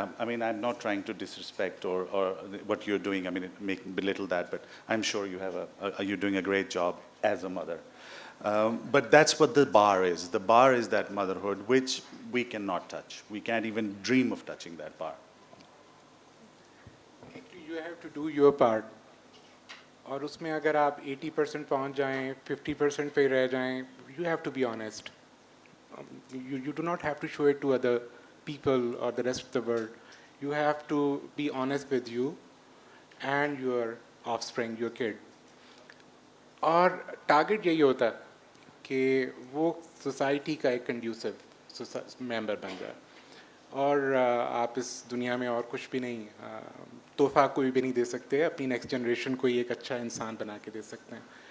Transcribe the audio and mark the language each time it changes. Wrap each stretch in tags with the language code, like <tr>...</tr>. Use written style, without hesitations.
<en>I mean, I'm not trying to disrespect or what you're doing. I mean, belittle that, but I'm sure you have you're doing a great job as a mother. But that's what the bar is. The bar is that motherhood, which we cannot touch. We can't even dream of touching that bar. You have to do your part.</en> <ur>اور اس میں اگر آپ 80% پہنچ جائیں 50% پہ رہ جائیں,</ur> <en>you have to be honest. You do not have to show it to other people or the rest of the world. You have to be honest with you and your offspring, your kid.</en> <ur>اور target یہی ہوتا ہے کہ وہ society کا ایک conducive ممبر بن جائے, اور آپ اس دنیا میں اور کچھ بھی نہیں, تحفہ کوئی بھی نہیں دے سکتے, اپنی نیکسٹ جنریشن کو ایک اچھا انسان بنا کے دے سکتے ہیں.</ur>